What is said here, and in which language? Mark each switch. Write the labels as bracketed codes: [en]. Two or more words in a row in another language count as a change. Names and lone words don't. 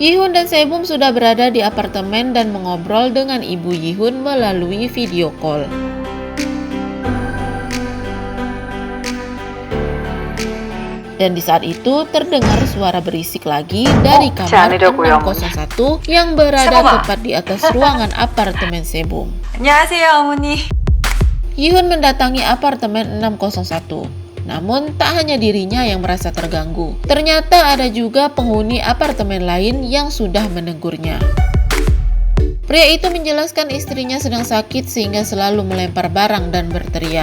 [id] Yihun dan Sebum sudah berada di apartemen dan mengobrol dengan ibu Yihun melalui [en] video call. [id] Dan di saat itu terdengar suara berisik lagi dari kamar 601 yang berada tepat di atas ruangan apartemen Sebum. [ko] 안녕하세요, 어머니. [id] Yihun mendatangi apartemen 601. Namun tak hanya dirinya yang merasa terganggu. Ternyata ada juga penghuni apartemen lain yang sudah menegurnya. Pria itu menjelaskan istrinya sedang sakit sehingga selalu melempar barang dan berteriak.